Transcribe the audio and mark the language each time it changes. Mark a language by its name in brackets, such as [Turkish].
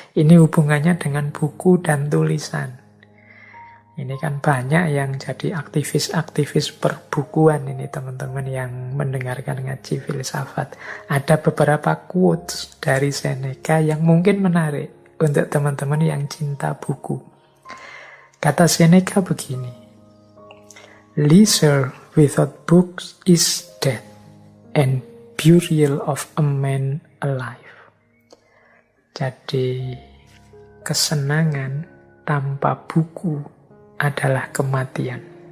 [Indonesian] Ini hubungannya dengan buku dan tulisan. Ini kan banyak yang jadi aktivis-aktivis perbukuan ini teman-teman yang mendengarkan ngaji filsafat. Ada beberapa quotes dari Seneca yang mungkin menarik untuk teman-teman yang cinta buku. Kata Seneca begini, [English] "Leisure without books is death, and burial of a man alive." [Indonesian] Jadi, kesenangan tanpa buku adalah kematian.